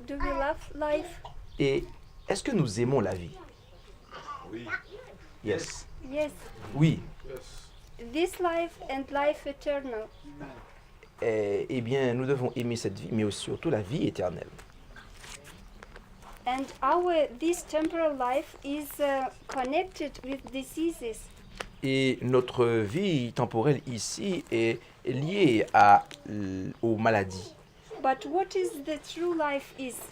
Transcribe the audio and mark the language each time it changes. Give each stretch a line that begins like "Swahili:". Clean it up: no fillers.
English: Do we love life?
French: Et est-ce que nous aimons la vie? Oui.
English: Yes. Yes.
French: Oui.
English: This life and life eternal.
French: Eh bien, nous devons aimer cette vie, mais aussi surtout la vie éternelle.
English: And this temporal life is connected with diseases.
French: Et notre vie temporelle ici est liée aux maladies.
English: But what is the true life is?